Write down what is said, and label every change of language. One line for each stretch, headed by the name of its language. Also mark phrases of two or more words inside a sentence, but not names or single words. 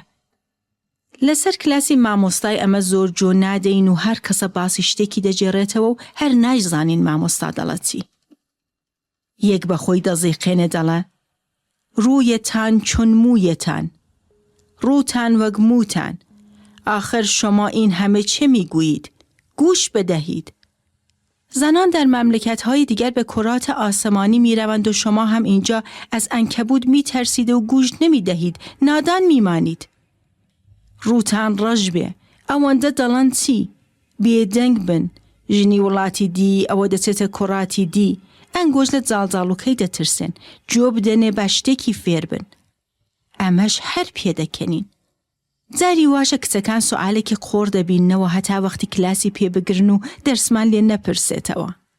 Central Kurdish: لەسەر کلاسی مامۆستای ئەمە زۆر جۆ نادەین و هەر کەسە باسی شتێکی دەجێڕێتەوە و هەر نایزانین مامۆستا دەڵێت چی. یەک بەخۆی دەزیقێنێ دەڵێ ڕوویەتان چون موویەتان، ڕووتان وەک مووتان،
Persian: آخر شما این همه چه میگویید؟ گوش بدهید. زنان در مملکت‌های دیگر به کرات آسمانی می‌روند و شما هم اینجا از عنکبوت می‌ترسید و گوش نمی‌دهید، نادان می‌مانید.
Central Kurdish: روتان ڕەش ئەوەندە دەڵێن چی؟ بێدەنگ بن، ژنی وڵاتی دی ئەوە دەچێتە کوڕاتی دی، ئەنگۆژ لە جاڵجاڵوکەی دەترسێن، جۆ بدەنێ بە شتێکی فێر بن. ئەمەش هەر پێدەکەنین. جاری واشە کچەکان سوالێکی قۆڕ دەبینەوە هەتا وەختی کلاسی پێبگرن و دەرسمان لێ نەپرسێتەوە.